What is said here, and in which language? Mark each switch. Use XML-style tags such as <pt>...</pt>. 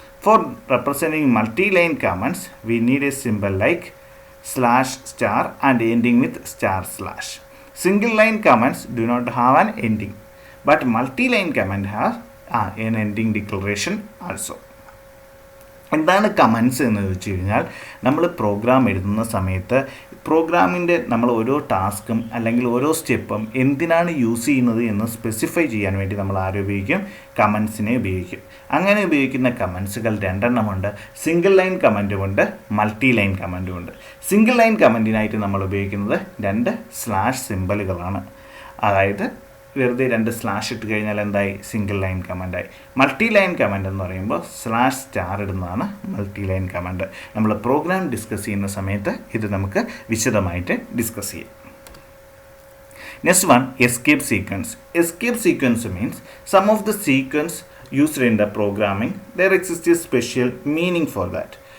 <en>For representing multi-line commands, we need a symbol like /* and ending with */. Single line commands do not have an ending, but multi-line command has an ending declaration also.</en> <ml>എന്താണ് comments എന്ന് വെച്ച് കഴിഞ്ഞാൽ നമ്മൾ programme എഴുതുന്ന സമയത്ത് പ്രോഗ്രാമിൻ്റെ നമ്മൾ ഓരോ ടാസ്കും അല്ലെങ്കിൽ ഓരോ സ്റ്റെപ്പും എന്തിനാണ് യൂസ് ചെയ്യുന്നത് എന്ന് സ്പെസിഫൈ ചെയ്യാൻ വേണ്ടി നമ്മൾ ആരെ ഉപയോഗിക്കും, കമൻസിനെ ഉപയോഗിക്കും. അങ്ങനെ ഉപയോഗിക്കുന്ന കമൻസുകൾ 2 എണ്ണമുണ്ട്. Single line കമൻറ്റുമുണ്ട്, multi line കമൻറ്റുമുണ്ട്. Single line കമൻറ്റിനായിട്ട് നമ്മൾ ഉപയോഗിക്കുന്നത് 2 സ്ലാഷ് സിമ്പലുകളാണ്. അതായത് വെറുതെ 2 സ്ലാഷ് ഇട്ട് കഴിഞ്ഞാൽ എന്തായി, single line കമൻറ്റായി. Multi line comment എന്ന് പറയുമ്പോൾ /* ഇടുന്നതാണ് മൾട്ടി ലൈൻ കമൻറ്റ്. നമ്മൾ പ്രോഗ്രാം ഡിസ്കസ് ചെയ്യുന്ന സമയത്ത് ഇത് നമുക്ക് വിശദമായിട്ട് ഡിസ്കസ് ചെയ്യാം.</ml> <en>Next one, escape sequence. Escape sequence means some of the sequence used in the programming, there exists a special meaning for that.</en>